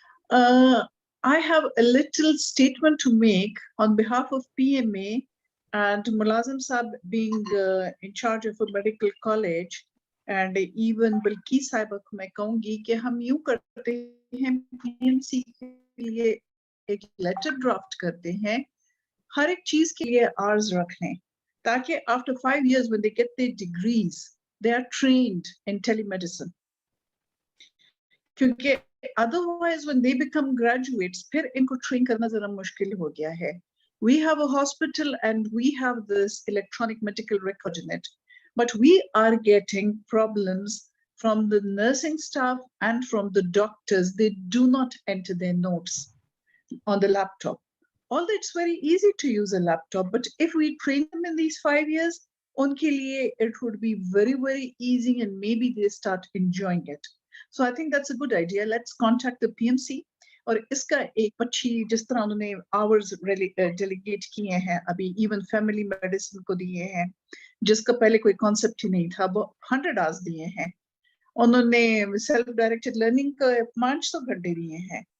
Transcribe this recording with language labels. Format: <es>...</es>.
<en>I have a little statement to make on behalf of PMA and Mulazim Saab being in charge of a medical college, and even Bilki Saiba</en> <hi>को मैं कहूँगी कि हम यूँ करते हैं PMC के लिए एक letter draft करते हैं, हर एक चीज के लिए hours रख लें, ताकि</hi> <en>after 5 years when they get their degrees, they are trained in telemedicine.</en> <hi>क्योंकि</hi> <en>otherwise when they become graduates,</en> <hi>फिर इनको train करना जरा मुश्किल हो गया है.</hi> <en>We have a hospital and we have this electronic medical record in it, but we are getting problems from the nursing staff and from the doctors. They do not enter their notes on the laptop. Although it's very easy to use a laptop, but if we train them in these 5 years,</en> <hi>unke liye</hi> <en>it would be very, very easy and maybe they start enjoying it. So I think that's a good idea. Let's contact the PMC.</en> <hi>और इसका एक अच्छी जिस तरह उन्होंने hours delegate किए हैं, अभी इवन फैमिली मेडिसिन को दिए हैं जिसका पहले कोई कॉन्सेप्ट ही नहीं था, वो 100 आवर्स दिए हैं. उन्होंने सेल्फ डायरेक्टेड लर्निंग का 500 घंटे दिए हैं.</hi>